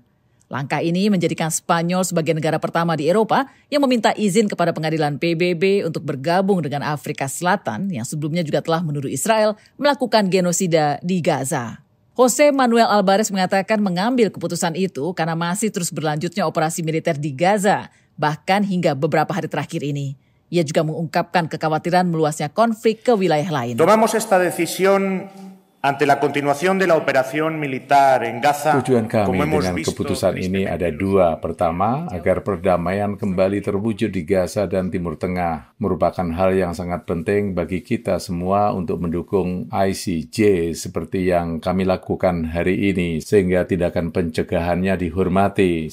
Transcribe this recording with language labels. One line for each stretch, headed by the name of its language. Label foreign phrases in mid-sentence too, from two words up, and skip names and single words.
Indonesian: Langkah ini menjadikan Spanyol sebagai negara pertama di Eropa yang meminta izin kepada pengadilan PBB untuk bergabung dengan Afrika Selatan yang sebelumnya juga telah menuduh Israel melakukan genosida di Gaza. José Manuel Albares mengatakan mengambil keputusan itu karena masih terus berlanjutnya operasi militer di Gaza, bahkan hingga beberapa hari terakhir ini. Ia juga mengungkapkan kekhawatiran meluasnya konflik ke wilayah lain.
Spanish: Tomamos esta decisión ante la continuación de la operación militar en Gaza.
Indonesian: Tujuan kami dengan keputusan ini ada dua. Pertama, agar perdamaian kembali terwujud di Gaza dan Timur Tengah. Merupakan hal yang sangat penting bagi kita semua untuk mendukung ICJ seperti yang kami lakukan hari ini, sehingga tindakan pencegahannya dihormati.